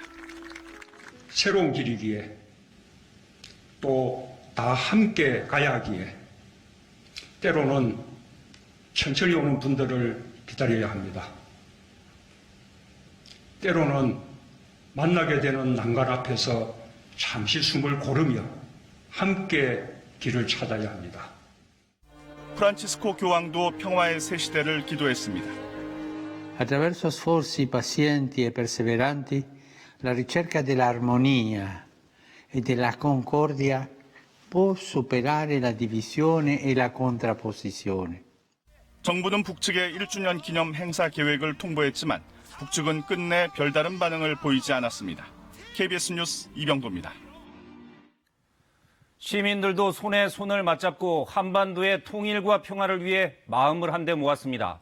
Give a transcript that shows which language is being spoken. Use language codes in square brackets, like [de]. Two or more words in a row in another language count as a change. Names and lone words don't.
[ko] 새로운 길이기에 또 다 함께 가야 하기에 때로는 천천히 오는 분들을 기다려야 합니다. 때로는 만나게 되는 난간 앞에서 잠시 숨을 고르며 함께 길을 찾아야 합니다. 프란치스코 교황도 평화의 새 시대를 기도했습니다. [it] Attraverso sforzi pazienti e perseveranti, la ricerca dell'armonia e della concordia può superare la divisione e la contrapposizione. [ko] 정부는 북측의 1주년 기념 행사 계획을 통보했지만 북측은 끝내 별다른 반응을 보이지 않았습니다. KBS 뉴스 이병도입니다. 시민들도 손에 손을 맞잡고 한반도의 통일과 평화를 위해 마음을 한데 모았습니다.